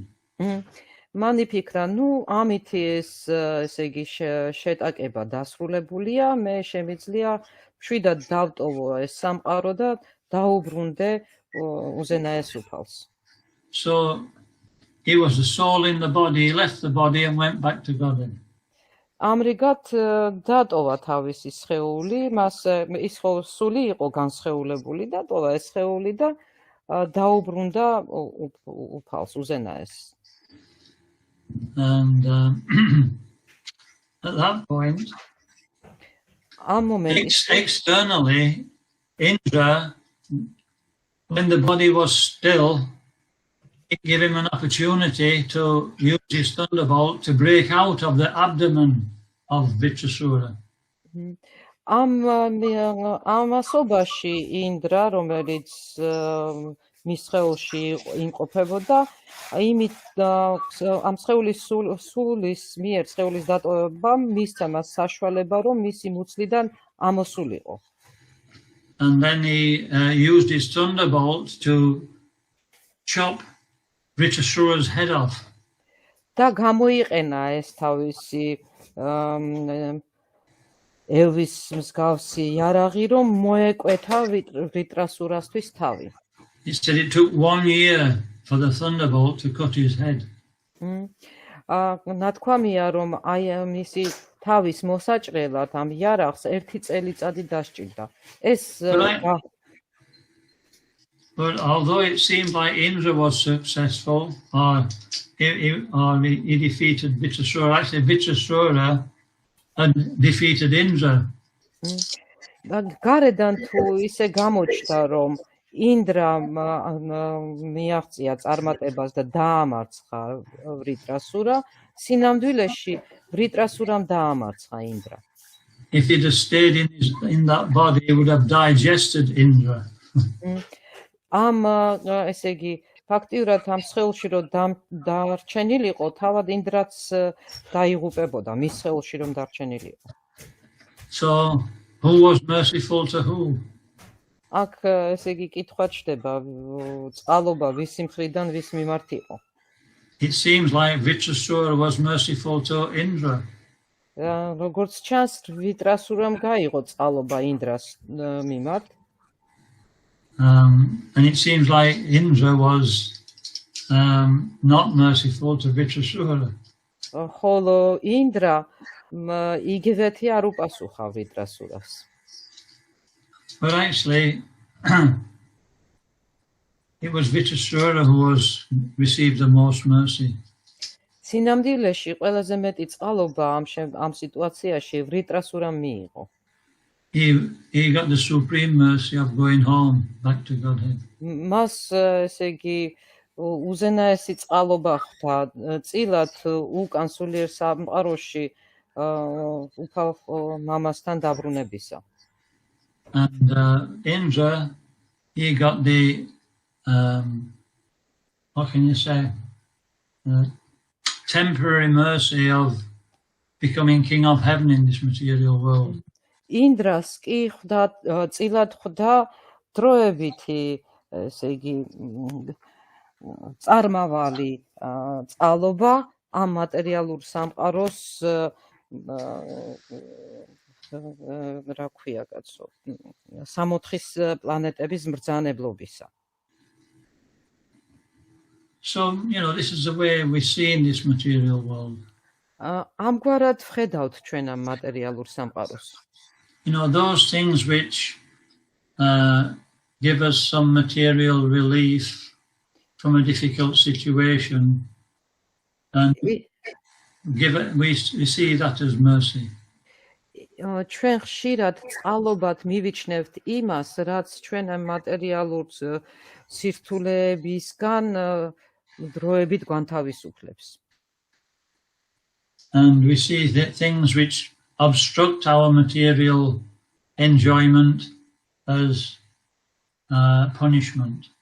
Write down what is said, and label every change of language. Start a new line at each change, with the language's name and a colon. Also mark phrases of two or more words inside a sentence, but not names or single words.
Georgian: მან იფიქრა, ამითი ესე იგი შეტაკება დასრულებულია, მე შემიძლია მშვიდად დავტოვო ეს სამყარო და დაუბრუნდე უზენაეს უფალს.
English: So he was the soul in the body, he left the body and went back to Godhead.
Georgian: ამრიგად დატოვა თავისი სხეული, მას ის სული იყო განსხეულებული, დატოვა ეს სხეული და დაუბრუნდა უფალს, უზენაეს.
English: And at that point, externally, Indra, when the body was still, it gave him an opportunity to use his thunderbolt to break out of the abdomen of Vitrasura.
Georgian: ამასობაში ინდრა, რომელიც მის სხეულში იმყოფებოდა, იმით ამ სხეულის სულის მიერ სხეულის დატოვებამ მისცა მას საშუალება, რომ მისი მუცლიდან ამოსულიყო.
English: And then he used his thunderbolt to chop Vitrasura's head off.
Georgian: და გამოიყენა ეს თავისი ელვის მსგავსი იარაღი, რომ მოეკვეთა ვიტრასურასთვის თავი.
English: He said it took 1 year for the thunderbolt to cut his head.
Georgian: ნათქვამია, რომ აი მისი თავის მოსაჭრელად ამ იარაღს 1 წელიწადი დასჭირდა.
English: But although it seemed like Indra was successful, or he defeated Vitrasura, actually Vitrasura had defeated Indra.
Georgian: გარედან თუ ისე გამოჩნდა, რომ ინდრა მიაღწია წარმატებას და დაამარცხა ვიტრასურა, სინამდვილეში ვიტრასურამ დაამარცხა ინდრა.
English: If he'd have stayed in that body, he would have digested Indra.
Georgian: ამ ესე იგი ფაქტიურად ამ სხეულში რომ დარჩენილიყო, თავად ინდრაც დაიღუპებოდა მის სხეულში რომ დარჩენილიყო.
English: So who was merciful to who?
Georgian: აქ ესე იგი კითხვა ჩდება, წყალობა ვისი მხრიდან ვის მიმართ იყო.
English: It seems like Vitrasura was merciful to Indra.
Georgian: როგორც ჩანს, ვიტრასურამ გაიღო წყალობა ინდრას მიმართ.
English: And it seems like Indra was not merciful to Vitrasura.
Georgian: ხოლო ინდრა იგივეთი არ უპასუხა ვიტრასურას.
English: But actually, it was Vitrasura who received the most mercy.
Georgian: სინამდვილეში ყველაზე მეტი წყალობა ამ სიტუაციაში ვიტრასურამ მიიღო.
English: He got the supreme mercy of going home back to Godhead.
Georgian: მას ესე იგი უზენაესი წყალობა ხვდა წილად უკან სულიერ სამყაროში უფალ მამასთან დაბრუნებისა.
English: And Indra, he got the what can you say, temporary mercy of becoming king of heaven in this material world.
Georgian: ინდრას კი ხვდა წილად ხვდა დროებითი ესე იგი წარმავალი წყალობა ამ მატერიალურ სამყაროს რა ქვია კაცო სამოთხის პლანეტების მბრძანებლობისა.
English: So, this is the way we see in this material world.
Georgian: ამგვარად ვხედავთ ჩვენ ამ მატერიალურ სამყაროს.
English: Those things which give us some material relief from a difficult situation, and we see that as mercy.
Georgian: ჩვენ ხშირად წყალობად მივიჩნევთ იმას, რაც ჩვენ ამ მატერიალურ სირთულეებისგან დროებით განთავისუფლებს.
English: And we see that things which obstruct our material enjoyment as punishment.